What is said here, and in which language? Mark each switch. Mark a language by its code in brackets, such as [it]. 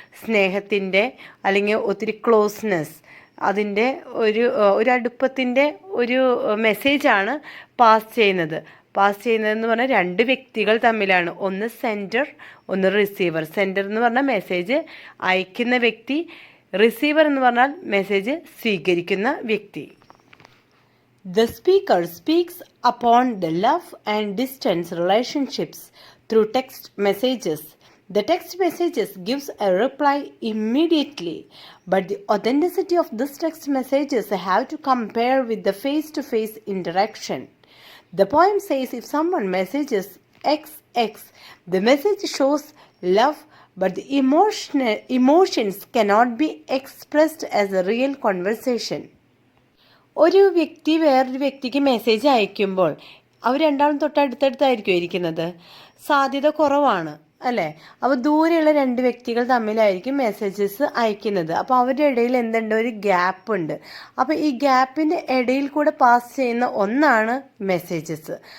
[ml] സ്നേഹത്തിൻ്റെ അല്ലെങ്കിൽ ഒത്തിരി ക്ലോസ്നെസ്, അതിൻ്റെ ഒരു അടുപ്പത്തിൻ്റെ ഒരു മെസ്സേജാണ് പാസ് ചെയ്യുന്നതെന്ന് പറഞ്ഞാൽ 2 വ്യക്തികൾ തമ്മിലാണ്. ഒന്ന് സെൻഡർ, ഒന്ന് റിസീവർ. സെൻഡർ എന്ന് പറഞ്ഞാൽ മെസ്സേജ് അയക്കുന്ന വ്യക്തി, റിസീവർ എന്ന് പറഞ്ഞാൽ മെസ്സേജ് സ്വീകരിക്കുന്ന വ്യക്തി. [en] The speaker speaks upon the love and distance relationships through text messages. The text messages gives a reply immediately, but the authenticity of these text messages have to compare with the face-to-face interaction. The poem says if someone messages XX, the message shows love, but the emotions cannot be expressed as a real conversation. [ml] ഒരു വ്യക്തി വേറൊരു വ്യക്തിക്ക് message അയക്കുമ്പോൾ അവർ രണ്ടാളും തൊട്ടടുത്തടുത്തായിരിക്കും ഇരിക്കുന്നത്, സാധ്യത കുറവാണ് അല്ലേ. അപ്പോൾ ദൂരെയുള്ള 2 വ്യക്തികൾ തമ്മിലായിരിക്കും മെസ്സേജസ് അയക്കുന്നത്. അപ്പോൾ അവരുടെ ഇടയിൽ എന്തുണ്ട്? ഒരു ഗ്യാപ്പ് ഉണ്ട്. അപ്പോൾ ഈ ഗ്യാപ്പിൻ്റെ ഇടയിൽ കൂടെ പാസ് ചെയ്യുന്ന ഒന്നാണ് മെസ്സേജസ്.